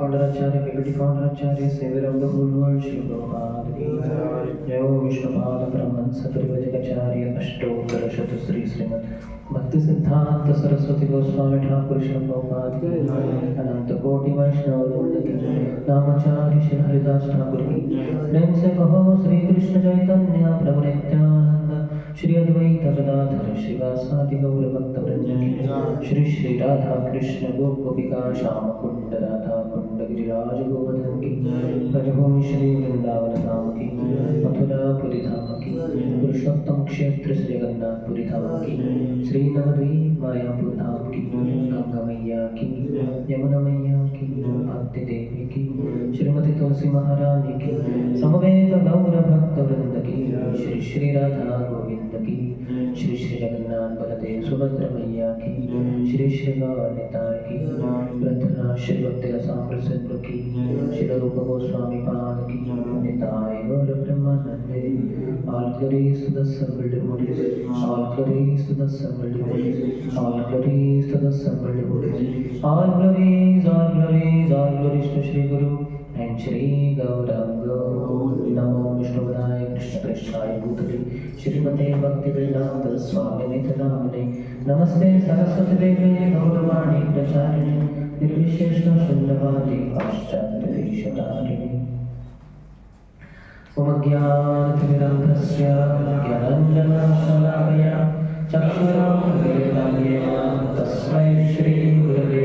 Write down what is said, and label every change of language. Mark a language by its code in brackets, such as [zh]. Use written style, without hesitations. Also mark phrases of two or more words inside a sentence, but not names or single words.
[en] Acharya, Deputy Founder Acharya, Savior of the whole world, Srila Prabhupada [hi] की जय. ॐ विष्णुपाद परमहंस परिव्राजकाचार्य अष्टोत्तर शतश्री श्रीमद् भक्ति सिद्धान्त सरस्वती गोस्वामी ठाकुर श्रील प्रभुपाद की अनन्त कोटि वैष्णव वृन्द की नामाचार्य श्री हरिदास ठाकुर की प्रेम से कहो श्री कृष्ण चैतन्य प्रभु नित्यानंद श्री अद्वैत गदाधर श्रीवासादि गौर भक्त वृंद की श्री श्री राधा कृष्ण गोपिका श्याम कुंड राधा कुंड गिरिराज गोवर्धन की ब्रजभूमि श्री वृंदावन धाम की मथुरापुरी धाम की पुरुषोत्तम क्षेत्र श्री जगन्नाथपुरी धाम की श्री नवद्वीप मायापुर धाम की गंगा मैया की यमुना मैया की भक्ति देवी की श्रीमती तुलसी महारानी की समवेत गौर भक्त वृंद की श्री श्री राधा गोविंद की श्री श्री जगन्नाथ बलदेव सुभद्रा मैया की श्री श्री गौरताय की प्रार्थना श्री भक्ति रसामृत सिंधु की श्री रूप गोस्वामी पाद की निताय गौर ब्रह्मानंदे [en] all glories to the assembled devotees, all glories to the assembled devotees, all glories to the assembled devotees, all glories, all glories, all glories to Shri Guru and Shri Gauranga. [sa] नमो विष्णुपादाय कृष्ण कृष्णाय भूतले श्रीमते भक्तिवेदान्त स्वामी नित्यनामने नमस्ते सरस्वती देवी गौरवाणी प्रचारिणे निर्विशेषन शून्यवादी पाश्चात्य देशतारिणे ओमज्ञानतिमिरान्धस्य ज्ञानाञ्जनशलाकया चक्षुरं येन तस्मै श्री गुरवे